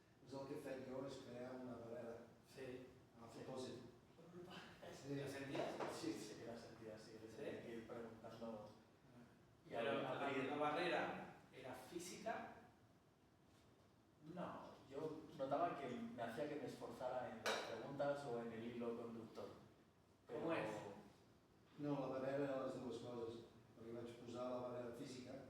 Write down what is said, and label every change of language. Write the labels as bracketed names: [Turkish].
[Catalan] Pues el que he fet jo és crear una barrera [Spanish] Sí. [Catalan] a propòsit. [Spanish] ¿Lo sentías? Sí, sí, la sentía así. Le tenía que ir preguntando. Y Pero abrir. la barrera era física. No, yo notaba que me hacía que me esforzara en las preguntas o en el hilo conductor. Pero... ¿Cómo es? No, la barrera era [Catalan] les dues coses, perquè vaig posar la barrera física,